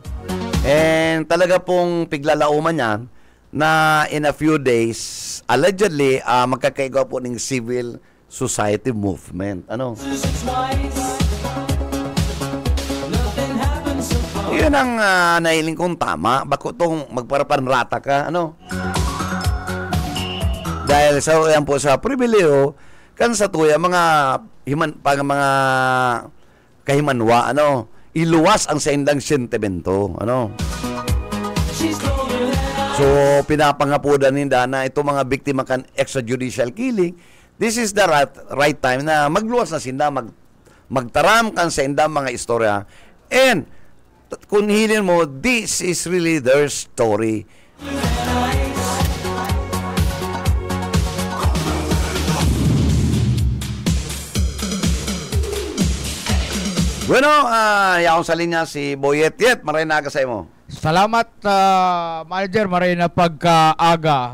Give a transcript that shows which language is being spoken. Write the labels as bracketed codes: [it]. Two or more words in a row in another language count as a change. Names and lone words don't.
[bik] And talaga pong piglalauman yan na [en] in a few days, [bik] allegedly, magkakaigaw po ng [en] civil society movement, [bik] ano? Yun ang nahiling kong tama. Bako itong magparapanrata ka, ano? Dahil sa yan po sa pribileo, kan sa tuya, mga mga kahimanwa, ano, iluwas ang saindang sentimento, ano. So, pinapangapudan ninda na itong mga biktima kan [en] extrajudicial killing, this is the right time [bik] na magluwas na sinda, magtaram kan saindang mga istorya. And, kung hilin mo, [en] this is really their story. [bik] Bueno, yaong sa linya si Boyet. Yet, maray na aga sa imo. Salamat, Manager. Maray na pagkaaga.